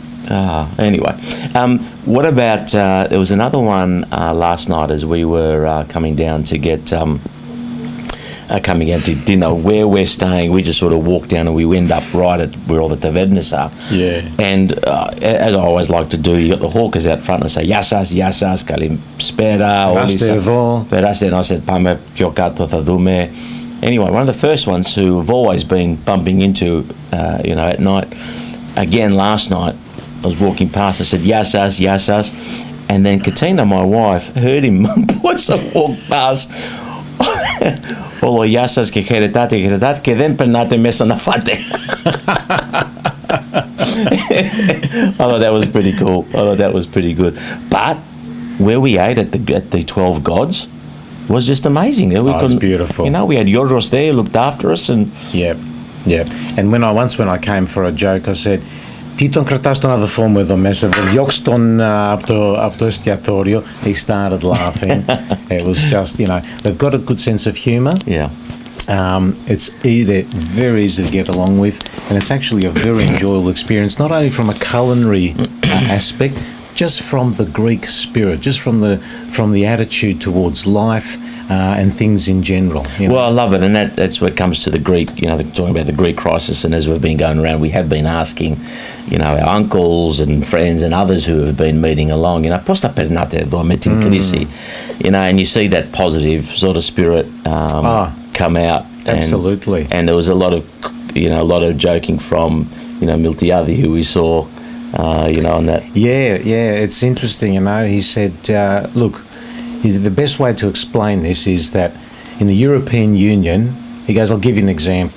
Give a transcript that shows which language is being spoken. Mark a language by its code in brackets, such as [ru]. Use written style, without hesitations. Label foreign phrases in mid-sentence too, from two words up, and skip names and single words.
[en] Anyway, what about, there was another one last night as we were coming down to get, coming out to dinner where we're staying. We just sort of walked down and we end up right at where all the tavernas are. Yeah. And as I always like to do, you got the hawkers out front and say, [el] Γεια σας, Καλησπέρα. Περάστε εδώ. Περάστε, [en] and I said, [el] πάμε πιο κάτω, θα δούμε. [en] Anyway, one of the first ones who have always been bumping into, at night, again last night, I was walking past, I said, Yassas, and then Katina, my wife, heard him once I walked past, [el] όλο Yassas και χαιρετάτε και δεν περνάτε μέσα να φάτε. [en] I thought that was pretty cool. I thought that was pretty good. But where we ate at the 12 Gods was just amazing. It was beautiful. You know, we had Yoros there, looked after us, and... Yeah. And when I came for a joke, I said, [el] τι τον κρατάς τον αδελφό μου εδώ μέσα, διώξ' τον από το εστιατόριο. [en] He started laughing. It was just, you know, they've got a good sense of humour. Yeah. It's very easy to get along with, and it's actually a very enjoyable experience, not only from a culinary aspect, just from the Greek spirit, just from the attitude towards life and things in general. You know? Well, I love it, and that's what comes to the Greek, you know, talking about the Greek crisis, and as we've been going around, we have been asking, you know, our uncles and friends and others who have been meeting along, you know, [el] πώς τα περνάτε εδώ με την κρίση, [en] you know, and you see that positive sort of spirit come out. Absolutely. And there was a lot of joking from, you know, Miltiadi, who we saw, on that. Yeah, it's interesting, you know. He said, look, the best way to explain this is that in the European Union, he goes, I'll give you an example.